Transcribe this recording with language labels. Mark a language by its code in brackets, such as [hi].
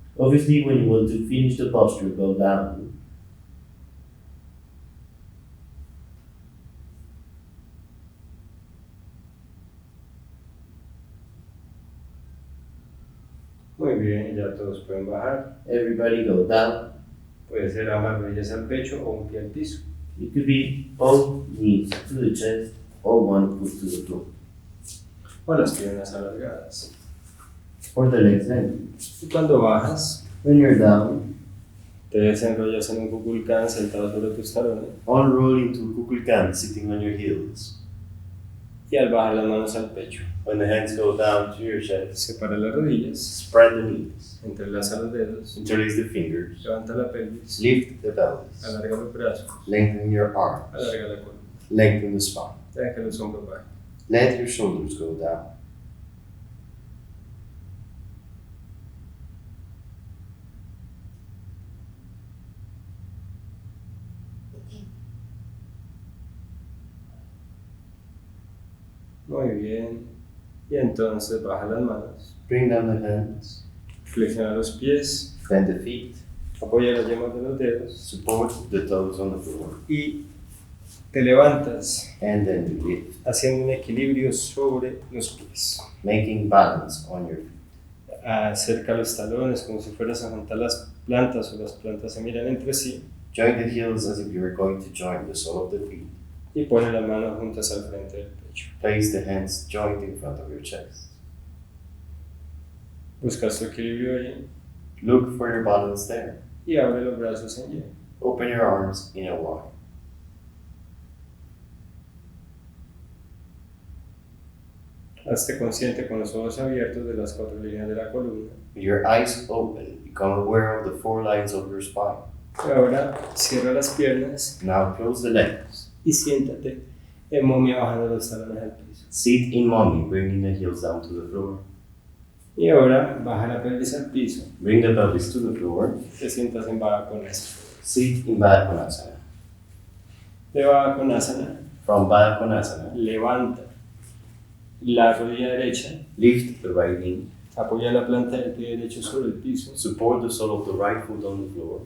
[en] Obviously, when you want to finish the posture, go down. [es] Muy bien, ya todos pueden bajar. [en] Everybody go down. [es] Puede ser ambas rodillas al pecho o un pie al piso. [en] It could be both knees to the chest or one foot to the floor. [es] O las piernas alargadas. [en] Or the legs lengthened. [es] Y cuando bajas, [en] When you're down, [es] te desenrollas en un kukulkan sentado sobre tus talones. [en] unroll into kukulkan, sitting on your heels. [es] Y al bajar las manos al pecho, [en] When the hands go down to your chest, [es] separa las rodillas, [en] spread the knees. [es] entrelaza los dedos, [en] Interlace the fingers. [es] levanta la pelvis, [en] Lift the pelvis. [es] alarga los brazos, [en] Lengthen your arms. [es] alarga la columna. [en] Lengthen the spine. [es] Deja que los hombros bajen. [en] Let your shoulders go down. [es] Muy bien. Y entonces baja las manos, [en] Bring down the hands. [es] flexiona los pies, [en] Bend the feet. [es] apoya las yemas de los dedos [en] Support the toes on the floor. [es] y te levantas [en] And then you lift, [es] haciendo un equilibrio sobre los pies. [en] making balance on your feet. [es] Acerca los talones como si fueras a juntar las plantas o las plantas se miran entre sí [en] Join the heels as if you were going to join the sole of the feet. [es] y pone las manos juntas al frente del pecho. [en] Place the hands joined in front of your chest. [es] Buscas tu equilibrio ahí [en] Look for your balance there. [es] y abre los brazos en Y. [en] Open your arms in a Y. [es] Hazte consciente con los ojos abiertos de las 4 líneas de la columna. [en] With your eyes open, become aware of the 4 lines of your spine. [es] Y ahora cierra las piernas [en] Now close the legs. [es] y siéntate en momia bajando los talones al piso. [en] Sit in mommy, bringing the heels down to the floor. [es] Y ahora baja la pelvis al piso. [en] Bring the pelvis to the floor. [es] Te sientas en Konasana. [en] Sit in baddha konasana. [es] De Konasana, [en] From baddha konasana, [es] levanta la rodilla derecha, [en] lift the right knee, [es] Apoya la planta del pie derecho sobre el piso. [en] Support the sole of the right foot on the floor.